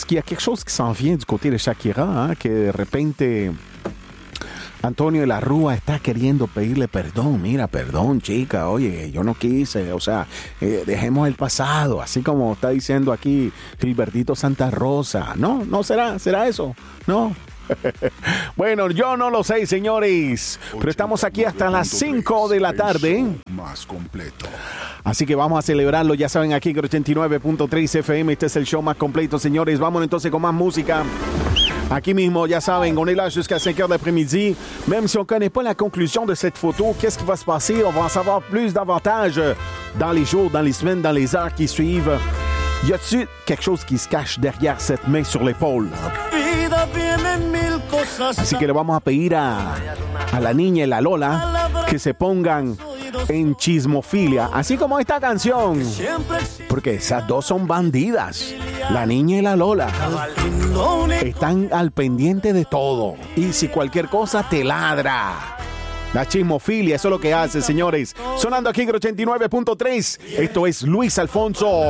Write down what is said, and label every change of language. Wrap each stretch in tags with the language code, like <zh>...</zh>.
<fr>Est-ce qu'il y a quelque chose qui s'en vient du côté de Shakira, hein,</fr> <es>que de repente Antonio La Rúa está queriendo pedirle perdón? Mira, perdón, chica, oye, yo no quise, o sea, dejemos el pasado, así como está diciendo aquí Gilbertito Santa Rosa. No, no será, será eso, no. Bueno, yo no lo sé, señores, pero estamos aquí hasta las 5 de la tarde. Más completo. Así que vamos a celebrarlo, ya saben, aquí en 89.3 FM, este es el show más completo, señores. Vamos entonces con más música. Aquí mismo, ya saben,</es> <fr>on est là jusqu'à 5 heures d'après-midi. Même si on ne connaît pas la conclusion de cette photo, qu'est-ce qui va se passer? On va en savoir plus davantage dans les jours, dans les semaines, dans les heures qui suivent. Y a-t-il quelque chose qui se cache derrière cette main sur l'épaule?</fr> <es>Así que le vamos a pedir a la niña y la Lola que se pongan en chismofilia, así como esta canción, porque esas dos son bandidas. La niña y la Lola están al pendiente de todo, y si cualquier cosa te ladra, la chismofilia, eso es lo que hace, señores. Sonando aquí en 89.3, esto es Luis Alfonso.</es>